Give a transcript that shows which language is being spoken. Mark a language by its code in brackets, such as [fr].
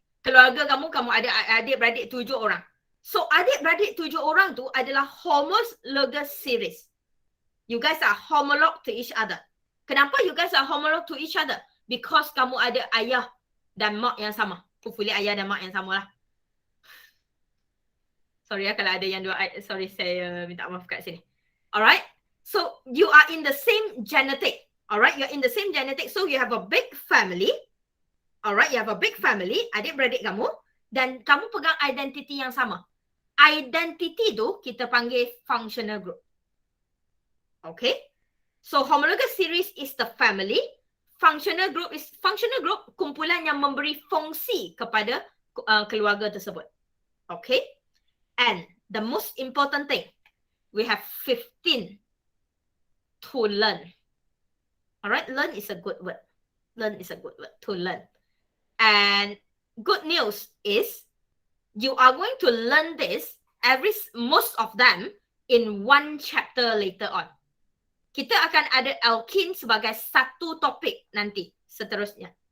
[ms] Keluarga kamu ada adik-beradik 7 orang. So adik-beradik 7 orang tu adalah homologous series. [en] You guys are homolog to each other. Kenapa you guys are homolog to each other? [ms] Because kamu ada ayah dan mak yang sama. Hopefully ayah dan mak yang sama lah. Sorry ya kalau ada yang dua, sorry saya minta maaf kat sini. [en] Alright, so you are in the same genetic. Alright, you're in the same genetic. So you have a big family. Alright, you have a big family, [ms] adik-beradik kamu. Dan kamu pegang identity yang sama. Identity tu kita panggil functional group. [en] Okay, so homologous series is the family. Functional group [ms] kumpulan yang memberi fungsi kepada keluarga tersebut. [en] Okay. And the most important thing, we have 15 to learn. Alright, learn is a good word. Learn is a good word, to learn. And good news is, you are going to learn this, most of them, in one chapter later on. [ms] Kita akan ada alkene sebagai satu topik nanti, seterusnya.